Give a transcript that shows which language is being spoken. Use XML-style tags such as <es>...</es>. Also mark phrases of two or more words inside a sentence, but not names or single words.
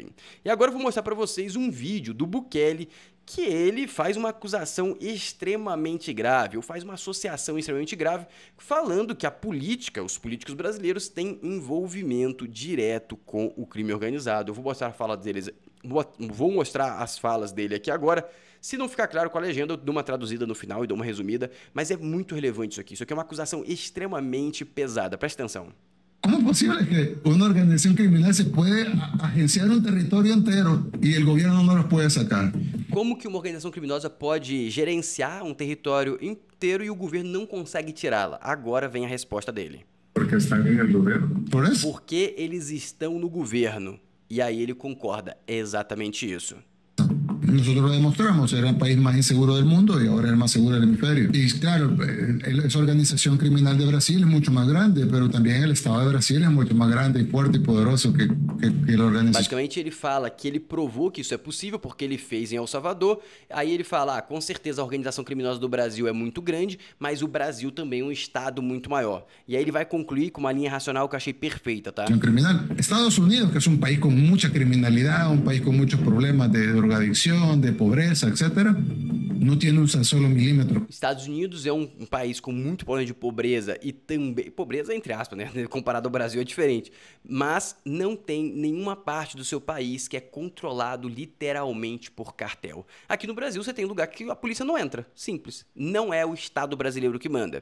<pt>E agora eu vou mostrar para vocês um vídeo do Bukele que ele faz uma acusação extremamente grave, ou faz uma associação extremamente grave, falando que a política, os políticos brasileiros têm envolvimento direto com o crime organizado. Eu vou mostrar a fala deles, vou mostrar as falas dele aqui agora. Se não ficar claro com a legenda, eu dou uma traduzida no final e dou uma resumida, mas é muito relevante isso aqui. Isso aqui é uma acusação extremamente pesada. Presta atenção.</pt> <es>¿Cómo es posible que una organización criminal se puede agenciar un territorio entero y el gobierno no los puede sacar?</es> <pt>Como que uma organização criminosa pode gerenciar um território inteiro e o governo não consegue tirá-la? Agora vem a resposta dele. Porque estão no governo. Por isso? Porque eles estão no governo. E aí ele concorda. É exatamente isso.</pt> <es>Nosotros lo demostramos, era el país más inseguro del mundo y ahora es el más seguro del hemisferio. Y claro, esa organización criminal de Brasil es mucho más grande, pero también el Estado de Brasil es mucho más grande y fuerte y poderoso que la organización.</es> <pt>Basicamente ele fala que ele provou que isso é possível porque ele fez em El Salvador. Aí ele fala, com certeza a organização criminosa do Brasil é muito grande, mas o Brasil também é um estado muito maior. E aí ele vai concluir com uma linha racional que eu achei perfeita, tá?</pt> <es>Criminal. Estados Unidos, que es un país con mucha criminalidad, un país con muchos problemas de drogadicción, de pobreza, etcétera,</es> <pt>não tem um solo milímetro. Estados Unidos é um país com muito problema de pobreza e também pobreza entre aspas, né? Comparado ao Brasil é diferente, mas não tem nenhuma parte do seu país que é controlado literalmente por cartel. Aqui no Brasil você tem lugar que a polícia não entra, simples. Não é o Estado brasileiro que manda.</pt>